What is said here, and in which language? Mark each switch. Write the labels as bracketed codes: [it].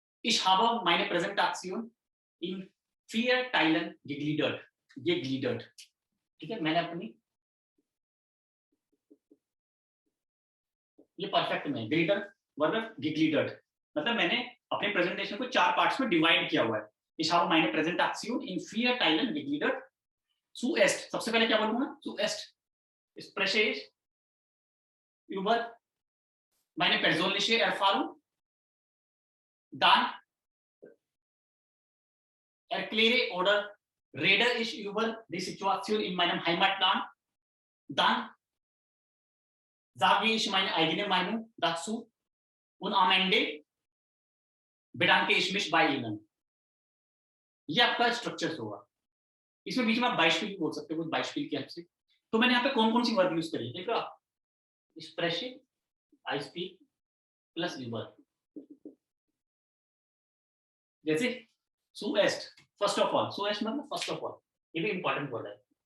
[de] Ich habe meine Präsentation in 4 Teilen gegliedert, [hi] ठीक है, मैंने अपनी, ये परफेक्ट में ग्रीडर वर्ब gegliedert, मतलब मैंने अपने प्रेजेंटेशन को 4 पार्ट्स में डिवाइड किया हुआ है। [de] Ich habe meine Präsentation in 4 Teilen gegliedert. Zuerst, [hi] सबसे पहले क्या बोलूंगा? [de] Zuerst spreche ich über meine persönliche Erfahrung, dann erkläre oder rede ich über die Situation in meinem Heimatland, dann sage ich meine eigene Meinung dazu und am Ende bedanke ich mich bei Ihnen। [hi] ये आपका structure होगा। इसमें बीच में आप बाइस्पिल भी बोल सकते हो, कुछ बाइस्पिल की हेल्प से। तो मैंने यहाँ पे कौन कौन सी वर्ब यूज करी, देखो स्प्रेशे, आई स्पीक प्लस यूबर, जैसे सुएस्ट, फर्स्ट ऑफ ऑल, सुएस्ट मतलब फर्स्ट ऑफ ऑल, ये भी इंपॉर्टेंट वर्ड है।